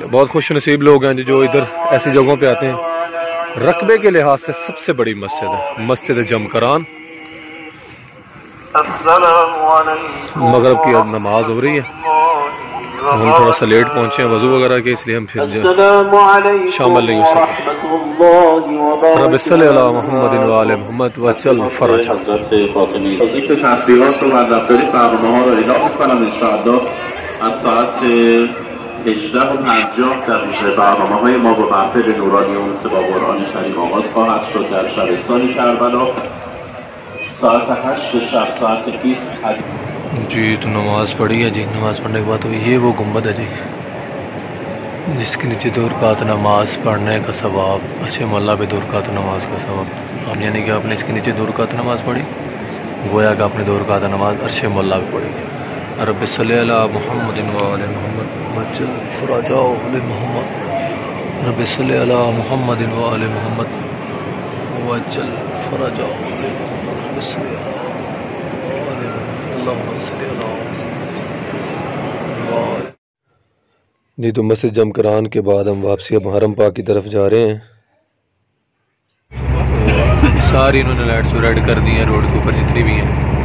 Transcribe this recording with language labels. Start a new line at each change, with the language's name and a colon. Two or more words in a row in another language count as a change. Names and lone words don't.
Urdu: بہت خوش نصیب لوگ ہیں جو ادھر ایسی جگہوں پہ آتے ہیں. رقبے کے لحاظ سے سب سے بڑی مسجد ہے مسجد جمکران. مغرب کی نماز ہو رہی ہے. ہم تھوڑا سا لیٹ پہنچے ہیں وضو وغیرہ کے، اس لیے ہم پھر شامل نہیں ہو سکے.
Arabic: رب صلی علی محمد و آل محمد و چل فرج.
Persian: ذکر تسبیحات رو و رفتاری برنامه‌ها رو اعلام می‌کنم انشاءالله از ساعت 18:50 دقیقه برنامه‌های ما با محفل نورانی اونس با قرآن کریم آغاز خواهد شد در شبستان کربلا. ساعت 8 شب ساعت 20
Urdu: جی تو نماز پڑھی ہے جی. نماز پڑھنے کے بعد یہ وہ گنبد ہے جی جس کے نیچے 2 رکعت نماز پڑھنے کا ثواب. اچھے محلہ پہ 2 رکعت نماز کا ثواب. اب یعنی کہ آپ نے اس کے نیچے 2 رکعت نماز پڑھی، گویا کہ آپ نے 2 رکعت نماز عرش محلہ پہ پڑھی.
Arabic: رب صلی علی محمد و آل محمد وجل فرجا محمد. رب صلی علی محمد و آل محمد وجل فرجا محمد. رب صلی علی جی.
Urdu: تو مسجد جمکران کے بعد ہم واپسی اب حرم پاک کی طرف جا رہے ہیں. ساری انہوں نے
English: lights red
Urdu: کر دی ہیں روڈ کے اوپر جتنی بھی ہیں.